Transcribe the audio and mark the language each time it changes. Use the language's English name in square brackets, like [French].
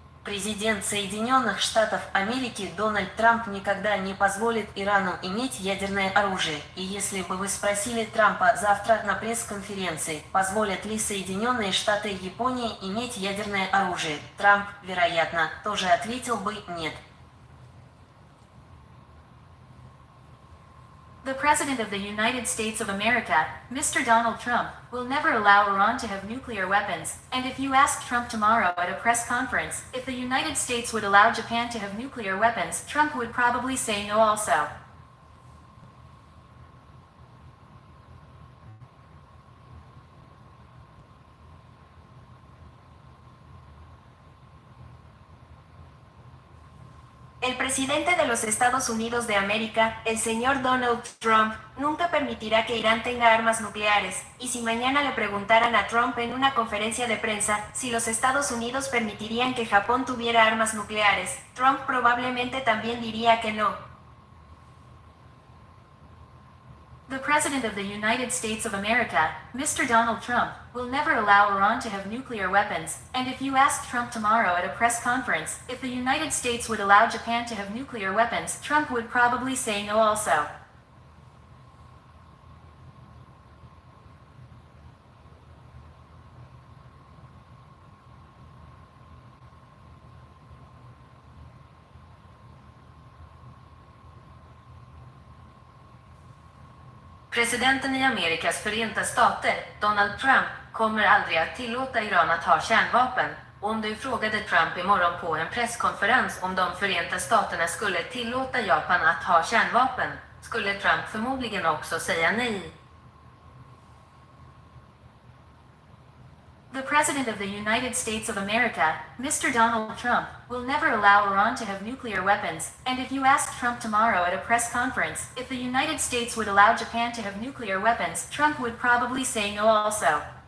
[Russian] Президент Соединенных Штатов Америки Дональд Трамп никогда не позволит Ирану иметь ядерное оружие. И если бы вы спросили Трампа завтра на пресс-конференции, позволят ли Соединенные Штаты Японии иметь ядерное оружие, Трамп, вероятно, тоже ответил бы «нет». [English] The President of the United States of America, Mr. Donald Trump, will never allow Iran to have nuclear weapons, and if you ask Trump tomorrow at a press conference if the United States would allow Japan to have nuclear weapons, Trump would probably say no also. [Spanish] El presidente de los Estados Unidos de América, el señor Donald Trump, nunca permitirá que Irán tenga armas nucleares, y si mañana le preguntaran a Trump en una conferencia de prensa si los Estados Unidos permitirían que Japón tuviera armas nucleares, Trump probablemente también diría que no. [English] The President of the United States of America, Mr. Donald Trump, will never allow Iran to have nuclear weapons, and if you ask Trump tomorrow at a press conference if the United States would allow Japan to have nuclear weapons, Trump would probably say no also. [Swedish] Presidenten i Amerikas förenta stater, Donald Trump, kommer aldrig att tillåta Iran att ha kärnvapen. Om du frågade Trump imorgon på en presskonferens om de förenta staterna skulle tillåta Japan att ha kärnvapen, skulle Trump förmodligen också säga nej. [English] The President of the United States of America, Mr. Donald Trump, will never allow Iran to have nuclear weapons, and if you ask Trump tomorrow at a press conference if the United States would allow Japan to have nuclear weapons, Trump would probably say no also.